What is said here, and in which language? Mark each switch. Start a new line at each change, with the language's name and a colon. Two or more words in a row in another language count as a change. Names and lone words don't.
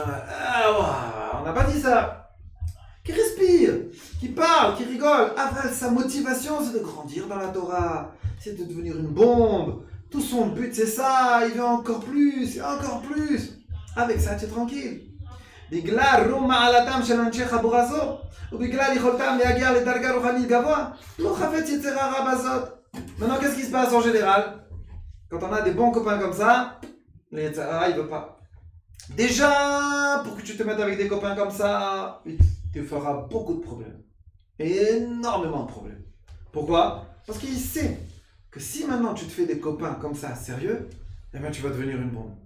French: Ah, ouah, on n'a pas dit ça. Qui respire, qui parle, qui rigole. Aval, sa motivation, c'est de grandir dans la Torah. C'est de devenir une bombe. Tout son but, c'est ça. Il veut encore plus, et encore plus. Avec ça, tu es tranquille.
Hebrew: בגלל רום מעלתם של אנשי חבורה זו, ובגלל יכולתם להגיע לדרגה רוחנית גבוה, לא חפץ יצר הרע בזאת.
French: Maintenant, qu'est-ce qui se passe en général? Quand on a des bons copains comme ça, le
Hebrew: יצר הרע,
French: il veut pas. Déjà, pour que tu te mettes avec des copains comme ça, il te fera beaucoup de problèmes. Énormément de problèmes. Pourquoi? Parce qu'il sait que si maintenant tu te fais des copains comme ça, sérieux, eh bien tu vas devenir une bombe.